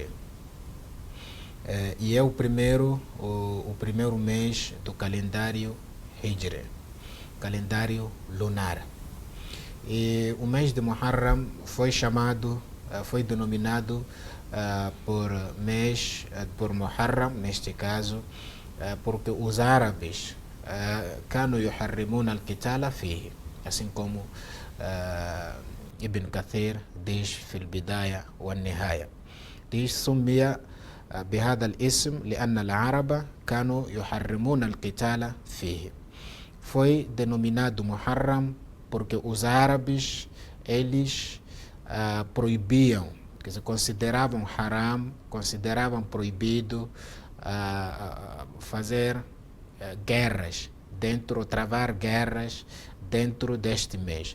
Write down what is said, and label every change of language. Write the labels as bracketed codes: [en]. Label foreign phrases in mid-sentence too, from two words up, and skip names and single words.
[pt] E é o primeiro mês do calendário Hijri, calendário lunar. E o mês de Muharram foi denominado por Muharram, neste caso, porque os árabes [ar] كانوا يحرمون القتال فيه, [pt] assim como Ibn Kathir diz [ar] في البداية والنهاية, diz سمي بهذا الاسم لأن العرب كانوا يحرمون القتال فيه. [pt] Foi denominado Muharram porque os árabes, eles proibiam, que se consideravam haram, consideravam proibido fazer guerras travar guerras dentro deste mês.